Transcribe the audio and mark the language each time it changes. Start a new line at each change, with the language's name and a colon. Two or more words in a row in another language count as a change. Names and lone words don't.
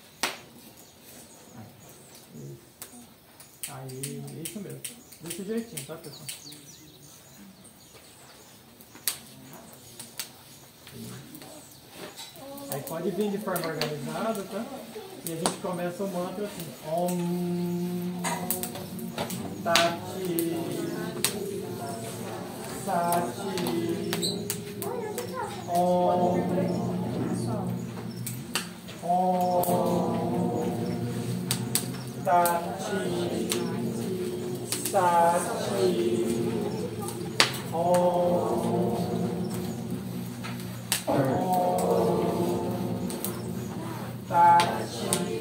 Portuguese: Aí, isso mesmo. Desse jeitinho, tá, pessoal? Aí pode vir de forma organizada, tá? E a gente começa o mantra assim.
Sanskrit: ॐ तति सति ॐ तति सति ॐ तति Sati Om Tati